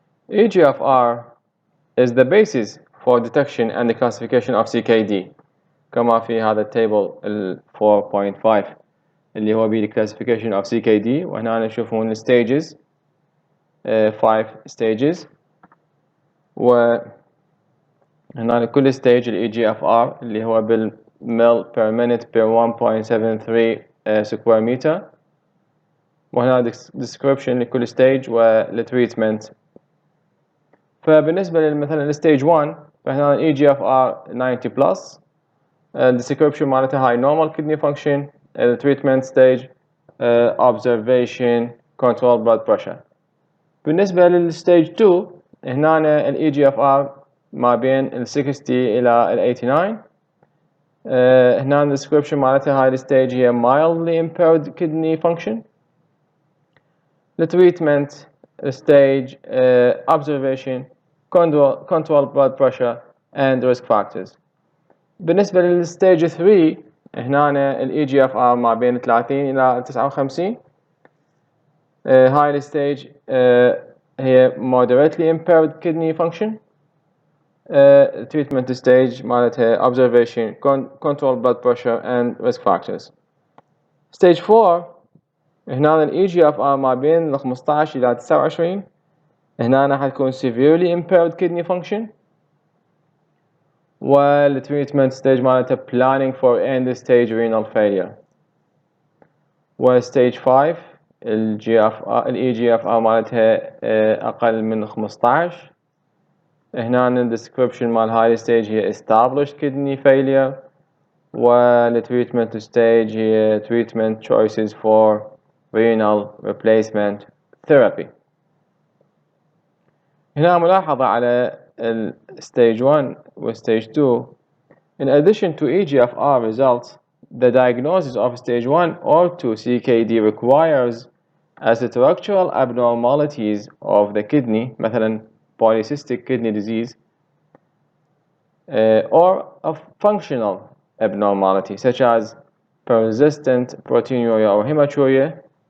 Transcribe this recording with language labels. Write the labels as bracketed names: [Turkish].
[English] eGFR is the basis for detection and the classification of CKD [Arabic] كما في هذا التيبل [English] 4.5 اللي هو بيه classification of CKD [Arabic] وهنا نشوفون [English] stages 5 stages وهنا لكل stage eGFR [Arabic] اللي هو بالمل [English] per minute per 1.73 square meter وهنا description لكل stage والتريتمنت. [Arabic] فبالنسبة مثلا [English] stage 1 فهنا eGFR 90 plus description [Arabic] معناتها [English] high normal kidney function treatment stage observation control blood pressure. [Arabic] بالنسبة للstage 2 هنا eGFR ما بين 60 إلى 89 [English] هنا description [Arabic] معناتها [English] high stage هي mildly impaired kidney function. The treatment stage observation, control blood pressure and risk factors. [Arabic] بالنسبة للستيج 3 هنا ال EGFR ما بين 30 إلى 59. [English] high stage هي moderately impaired kidney function. treatment stage [Arabic] معناتها [English] observation, control blood pressure and risk factors. [Arabic] stage 4 هنا ال EGFR ما بين 15 إلى 29. هنا حتكون [English] severely impaired kidney function. وال treatment stage معناتها planning for end stage renal failure. [Arabic] و stage 5 ال EGFR معناتها أقل من 15. [English] هنا ال description مال high stage هي established kidney failure. وال treatment stage هي treatment choices for renal replacement therapy. [Arabic] هنا ملاحظة على stage 1 و stage 2. [English] In addition to EGFR results, the diagnosis of stage 1 or 2 CKD requires a structural abnormalities of the kidney, [Arabic] مثلا [English] polycystic kidney disease, or a functional abnormality such as persistent proteinuria or hematuria.